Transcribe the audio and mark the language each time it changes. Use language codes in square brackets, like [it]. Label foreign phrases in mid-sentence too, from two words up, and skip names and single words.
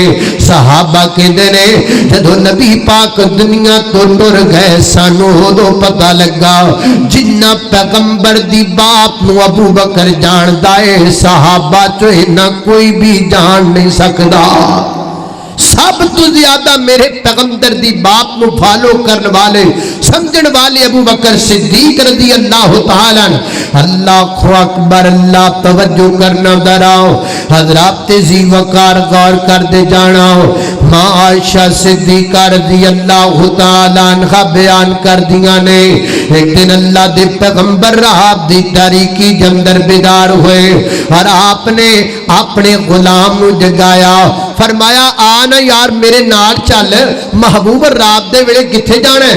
[pa] صحابہ کہندے نے جدوں نبی پاک دنیا تو ٹر گئے سانوں اودوں پتہ لگا جنا پیغمبر دی بات نوں ابو بکر جاندا ہے، صحابہ چوں انا کوئی بھی جان نہیں سکدا. سب تو زیادہ میرے پیغمبر دی بات کو فالو کرنے والے سمجھن والے ابو بکر صدیق [ar] رضي الله تعالى. الله أكبر, [pa] اللہ توجہ کرنا دراؤ حضرات جی وقار غور کر دے جانا. ماں عائشہ صدیقہ [ar] رضي الله تعالى عنها [pa] بیان کر دیا نے اک دن اللہ دے پیغمبر رات دی تاریکی کے اندر بیدار ہوئے اور آپ نے اپنے غلام نوں جگایا، فرمایا آ نا یار میرے نال چل، محبوب رات دے ویلے کتھے جانا ہے?